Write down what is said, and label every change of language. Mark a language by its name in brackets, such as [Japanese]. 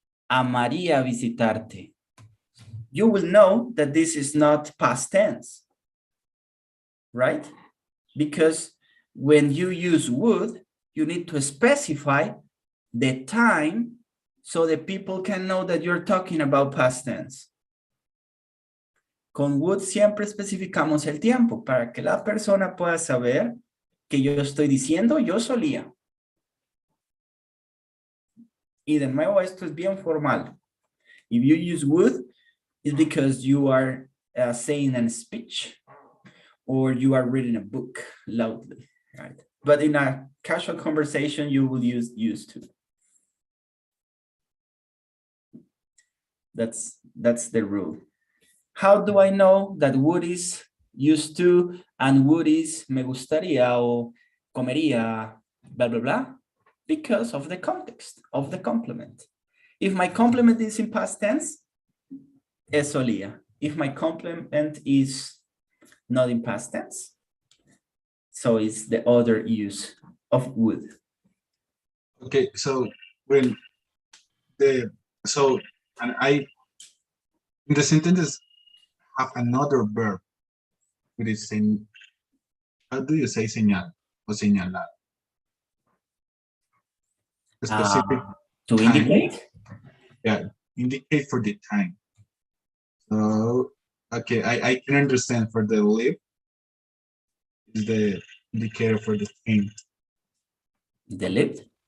[Spanish] Amaría visitarte. [English] You will know that this is not past tense, right? Because when you use would, you need to specify the time so that people can know that you're talking about past tense. [Spanish] Con would siempre especificamos el tiempo para que la persona pueda saber que yo estoy diciendo yo solía. Y de nuevo, esto es bien formal. [English] If you use would, it's because you are saying a speech or you are reading a book loudly, right? But in a casual conversation, you will use used to. That's the rule. How do I know that would is used to and would is [Spanish] me gustaría o comería, [English] blah, blah, blah? Because of the context of the complement. If my complement is in past tense, [Spanish] es solía. [English] If my complement is not in past tense, so it's the other use of would. Okay, so when the and I in the sentences have another verb with the same. How do you say señal or señalar? A specific To time. indicate? Yeah, indicate for the time. So okay, I can understand for the live is the indicator for the thing. The lived?